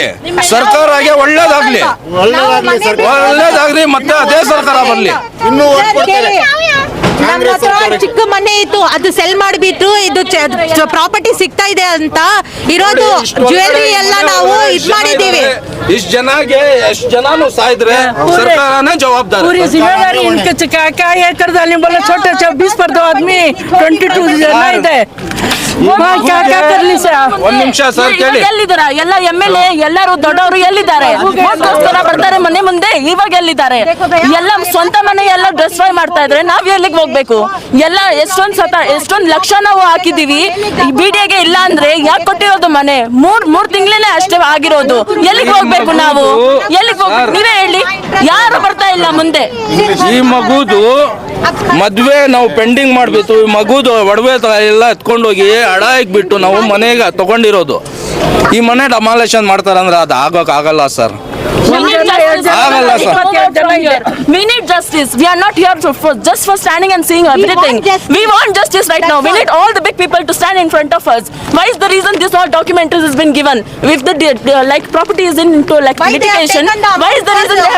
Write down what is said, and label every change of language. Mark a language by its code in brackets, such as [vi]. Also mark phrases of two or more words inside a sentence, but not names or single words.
[kn] ಸರ್ಕಾರಗೆ ಒಳ್ಳೇದಾಗ್ಲಿ, ಮತ್ತೆ ಅದೇ ಸರ್ಕಾರ ಬರ್ಲಿ. ನಮ್ಮ ಹತ್ರ ಚಿಕ್ಕ ಮನೆ ಇತ್ತು, ಅದು ಸೆಲ್ ಮಾಡಿಬಿಟ್ಟು ಇದು ಪ್ರಾಪರ್ಟಿ ಸಿಗ್ತಾ ಇದೆ ಅಂತ ಇರೋದು ಜ್ಯುವೆಲ್ರಿ ಎಲ್ಲ ನಾವು ಇದ್ ಮಾಡಿದೀವಿ. ಎಷ್ಟು ಜನನು ಸಾಯಿದ್ರೆ ಸರ್ಕಾರನೇ ಜವಾಬ್ದಾರಿ. [hi] पूरी जिम्मेदारी इनके क्या ये कर डालने बोला छोटे 20 आदमी 22 जन ಇದೆ. क्या कर ली सर? [kn] 1 ನಿಮಿಷ ಸರ್ ಕೇಳಿ. ಎಲ್ಲಿದ್ದಾರೆ ಎಲ್ಲ MLA ಎಲ್ಲರೂ ದೊಡ್ಡವರು ಎಲ್ಲಿದ್ದಾರೆ? ಬರ್ತಾರೆ ಮನೆ ಮುಂದೆ, ಇವಾಗ ಎಲ್ಲಿದ್ದಾರೆ? ಎಲ್ಲ ಸ್ವಂತ ಮನೆ ಎಲ್ಲ ಡಿಸ್ಟ್ರಾಯ್ ಮಾಡ್ತಾ ಇದ್ರೆ ನಾವ್ ಎಲ್ಲಿಗೆ ಹೋಗ್ಬೇಕು? ಎಲ್ಲ ಎಷ್ಟೊಂದು ಲಕ್ಷ ನಾವು ಹಾಕಿದೀವಿ BDAಗೆ. ಇಲ್ಲ ಅಂದ್ರೆ ಯಾಕೆ ಕೊಟ್ಟಿರೋದು ಮನೆ? 3 ತಿಂಗಳೇ ಅಷ್ಟೇ ಆಗಿರೋದು. ಎಲ್ಲಿಗೆ ಹೋಗ್ಬೇಕು ನಾವು? ಎಲ್ಲಿಗೆ ಹೋಗ್ಬೇಕು ನೀವೇ ಹೇಳಿ? ಯಾರು ಬರ್ತಾ ಇಲ್ಲ ಮುಂದೆ. ಈ ಮಗುದು ಮದ್ವೆ ನಾವು ಪೆಂಡಿಂಗ್ ಮಾಡ್ಬಿಟ್ಟು ಈ ಮಗುದು ಒಡವೆ ಎಲ್ಲ ಎತ್ಕೊಂಡೋಗಿ ಅಡ ಇಕ್ಬಿಟ್ಟು ನಾವು ಮನೆಗೆ ತಗೊಂಡಿರೋದು. ಈ ಮನೆ ಡೆಮಾಲಿಷನ್ ಮಾಡ್ತಾರಂದ್ರೆ ಅದು ಆಗಲ್ಲ ಸರ್. [en] We need justice. We are not here just for standing and seeing everything. We want justice right now. We need all the big people to stand in front of us. Why is the reason this all documentaries has been given? If the like property is into like litigation, why is the reason they have taken